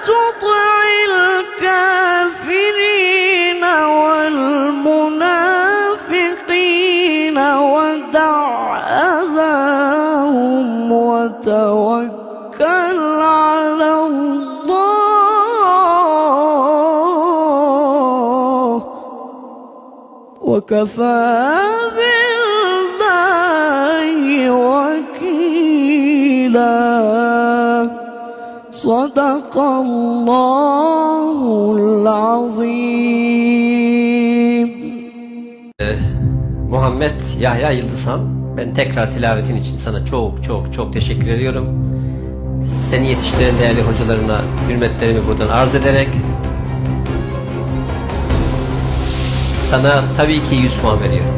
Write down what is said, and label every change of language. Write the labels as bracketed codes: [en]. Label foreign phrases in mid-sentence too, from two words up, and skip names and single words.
[ar] تطع الكافرين والمنافقين ودع أذاهم وتوكل على الله وكفى بالله وكيلا. صدق الله العظيم. [tr] Muhammed Yahya Yıldızhan, ben tekrar tilavetin için sana çok çok çok teşekkür ediyorum. Seni yetiştiren değerli hocalarına hürmetlerimi buradan arz ederek sana tabii ki 100 puan veriyorum.